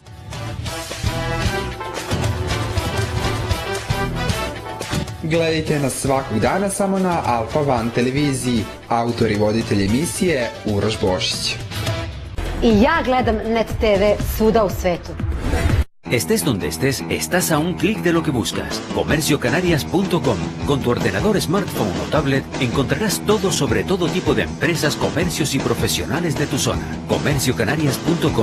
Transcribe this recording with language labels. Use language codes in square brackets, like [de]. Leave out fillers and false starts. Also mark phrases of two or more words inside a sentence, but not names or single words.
[sr] Gledajte nas svakog dana samo na Alfa One televiziji. Autor i voditelj emisije Uroš Bošić. I ja gledam Net TV svuda u svetu. [es] Estés donde estés, estás a un clic de lo que buscas. Comerciocanarias.com. Con tu ordenador, smartphone o tablet encontrarás todo sobre todo tipo de empresas, comercios y profesionales de tu zona. Comerciocanarias.com.